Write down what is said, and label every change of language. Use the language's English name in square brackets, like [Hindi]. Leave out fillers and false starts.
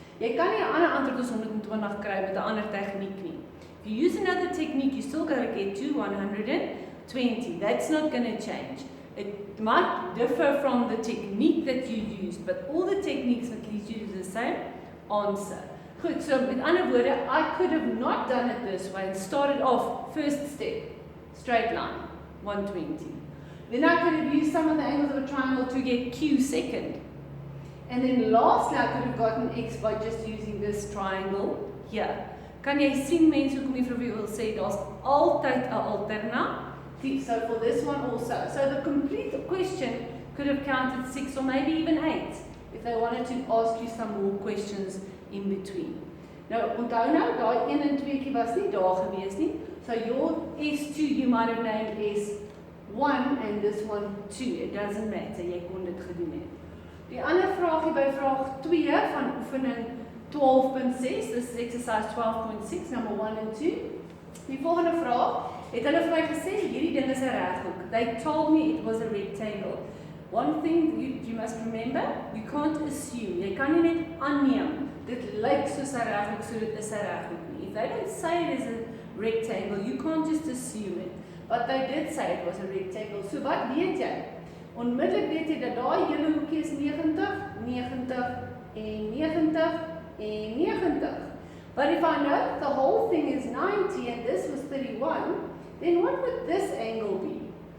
[Afrikaans] Jy kan nie 'n ander antwoord as 120 kry met 'n ander tegniek nie. [English] If you use another technique, you still got to get to 120. That's not going to change. It might differ from the technique that you used, but all the techniques will lead you to the same answer. [Afrikaans] Goed, so met ander woorde, [English] I could have not done it this way and started off first step, straight line, 120. Then I could have used some of the angles of a triangle to get Q second. And then lastly, I could have gotten X by just using this triangle here. [Afrikaans] Kan jy sien mense hoekom juffrou wil sê daar's altyd 'n alternatief. [English] So for this one also. So the complete question could have counted 6 or maybe even 8 if they wanted to ask you some more questions in between. [Afrikaans] Nou onthou nou, daai 1 en 2 was nie daar gewees nie. [English] So your S2 you might have named S1 and this one 2. It doesn't matter. [Afrikaans] Jy kon dit gedoen het. Die ander vraagie by vraag 2 van oefening 12.6, [English] this is exercise 12.6, number 1 and 2. [Afrikaans] Die volgende vraag, het hulle vir my gesê, hierdie ding is 'n reghoek. [English] They told me it was a rectangle. One thing you must remember, you can't assume. [Afrikaans] Jy kan nie net aanneem, dit lyk soos 'n reghoek, so dit is 'n reghoek nie. [English] If they don't say it is a rectangle, you can't just assume it. But they did say it was a rectangle. [Afrikaans] So wat weet jy? Onmiddellik weet jy dat daai hele hoekie is 90, 90 en 90 en 90. [English] But if I know the whole thing is 90 and this was 31, then what would this angle be?